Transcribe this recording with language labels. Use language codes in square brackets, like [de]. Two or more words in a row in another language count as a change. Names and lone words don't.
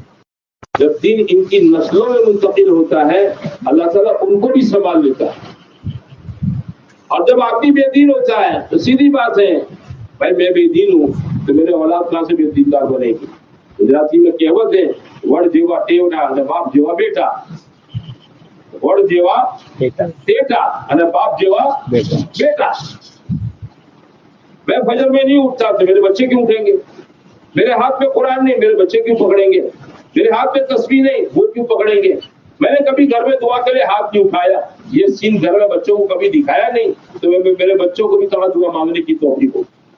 [ur] جب دین ان کی نسلوں میں منتقل ہوتا ہے اللہ تعالیٰ ان کو بھی سنبھال لیتا ہے، اور جب آدمی بے دین ہوتا ہے تو سیدھی بات ہے بھائی میں بے دین ہوں تو میرے اولاد کہاں سے بے دیندار بنے گی۔ گجراتی میں کہوت ہے [gu] વડ જેવા ટેટા અને બાપ જેવા બેટા، વડ જેવા ટેટા અને બાપ જેવા બેટા۔ [ur] میں فجر میں نہیں اٹھتا تو میرے بچے کیوں اٹھیں گے، میرے ہاتھ میں قرآن نہیں میرے بچے کیوں پکڑیں گے، میرے ہاتھ میں تسبیح نہیں وہ کیوں پکڑیں گے، میں نے کبھی گھر میں دعا کے لیے ہاتھ نہیں اٹھایا، یہ سین گھر میں بچوں کو کبھی دکھایا نہیں، تو میں میرے بچوں کو بھی طرح دعا مانگنے کی توفیق ہو۔